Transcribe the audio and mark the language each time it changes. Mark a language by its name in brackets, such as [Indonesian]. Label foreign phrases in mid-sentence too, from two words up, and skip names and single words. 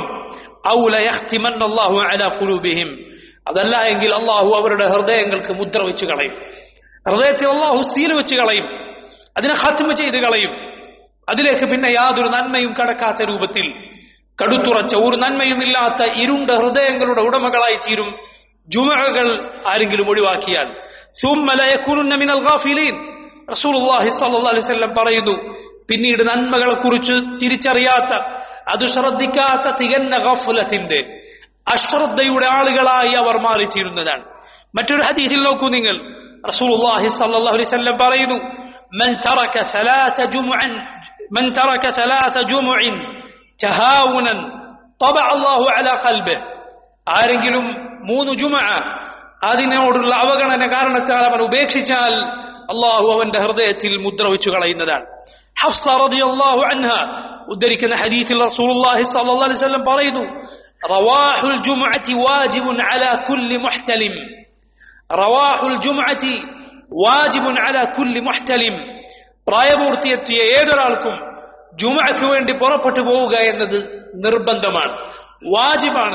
[Arabic] أو ليختمن الله على قلوبهم, [Malayalam] അതല്ല എങ്കിൽ അള്ളാഹു അവരുടെ ഹൃദയങ്ങൾക്ക് മുദ്ര വെച്ച് കളയും. ഹൃദയത്തിൽ അള്ളാഹു സീൽ വെച്ച് കളയും, അതിനെ ഖത്മ ചെയ്ത് കളയും. അതിലേക്ക് പിന്നെ യാതൊരു നന്മയും കടക്കാത്ത രൂപത്തിൽ കടുത്തുറച്ച ഒരു നന്മയും ഇല്ലാത്ത ഇരുണ്ട ഹൃദയങ്ങളുടെ ഉടമകളായി തീരും ജുമുഅകൾ ആരെങ്കിലും ഒഴിവാക്കിയാൽ. [Arabic] ثم لا يكونن من الغافلين, [Malayalam] റസൂലുള്ളാഹി [Arabic] صلى الله عليه وسلم [Malayalam] പറയുന്നു, പിന്നീട് നന്മകളെ കുറിച്ച് തിരിച്ചറിയാത്ത, അത് ശ്രദ്ധിക്കാത്ത തികഞ്ഞ ഗഫലത്തിന്റെ, അശ്രദ്ധയുടെ ആളുകളായി അവർ മാറിത്തീരുന്നതാണ്. മറ്റൊരു ഹദീസിൽ നോക്കൂ നിങ്ങൾ, റസൂലുള്ളാഹി [Arabic] صلى الله عليه وسلم [Malayalam] പറയുന്നു, [Arabic] من ترك ثلاث جمع تهاونا طبع الله على قلبه, [Malayalam] ആരെങ്കിലും 3 ജുമുഅ അതിനോടുള്ള അവഗണന കാരണത്താൽ അവൻ ഉപേക്ഷിച്ചാൽ അള്ളാഹു അവന്റെ ഹൃദയത്തിൽ മുദ്ര വെച്ചു കളയുന്നതാണ്. ഹഫ്സ [Arabic] رضي الله عنها [Malayalam] ഉദ്ധരിക്കുന്ന ഹദീസിൽ റസൂലുള്ളാഹി [Arabic] صلى الله عليه وسلم [Malayalam] പറയുന്നു, [Arabic] رواح الجمعة واجب على كل محتلم, رواح الجمعة واجب على كل محتلم, [Malayalam] പ്രായപൂർത്തിയെത്തിയ ഏതൊരാൾക്കും ജുമുഅക്ക് വേണ്ടി പുറപ്പെട്ടു പോവുക എന്നത് നിർബന്ധമാണ്, വാജിബാണ്.